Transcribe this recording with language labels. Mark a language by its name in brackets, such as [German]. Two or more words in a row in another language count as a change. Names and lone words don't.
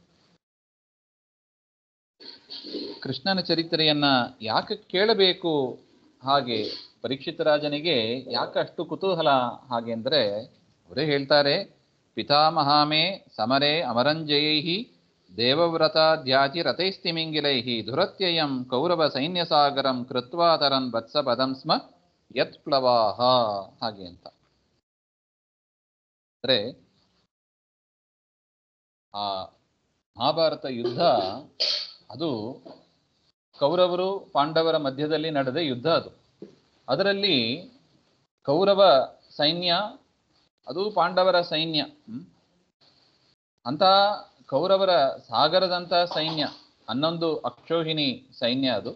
[Kannada] ಕೃಷ್ಣನ ಚರಿತ್ರೆಯನ್ನ ಯಾಕೆ ಕೇಳಬೇಕು, ಹಾಗೆ ಪರೀಕ್ಷಿತ ರಾಜನಿಗೆ ಯಾಕಷ್ಟು ಕುತೂಹಲ ಹಾಗೆ ಅಂದರೆ ಅವರೇ ಹೇಳ್ತಾರೆ, [Sanskrit] ಪಿತಾಮಹಾಮೇ ಸಮರೇ ಅಮರಂಜಯೈಹಿ ದೇವವ್ರತಾದ್ಯಾತಿ ರಥೈಸ್ತಿಮಿಂಗಿಲೈಹಿ ದುರತ್ಯಯಂ ಕೌರವ ಸೈನ್ಯಸಾಗರಂ ಕೃತ್ವಾ ತರನ್ ವತ್ಸ ಪದಂ ಸ್ಮ ಯತ್ ಪ್ಲವಾಹ [Kannada] ಹಾಗೆ ಅಂತ. ಅಂದರೆ ಆ ಮಹಾಭಾರತ ಯುದ್ಧ ಅದು ಕೌರವರು ಪಾಂಡವರ ಮಧ್ಯದಲ್ಲಿ ನಡೆದ ಯುದ್ಧ. ಅದರಲ್ಲಿ ಕೌರವ ಸೈನ್ಯ ಅದು ಪಾಂಡವರ ಸೈನ್ಯ, ಅಂತ ಕೌರವರ ಸಾಗರದಂಥ ಸೈನ್ಯ 11 ಅಕ್ಷೋಹಿಣಿ ಸೈನ್ಯ ಅದು.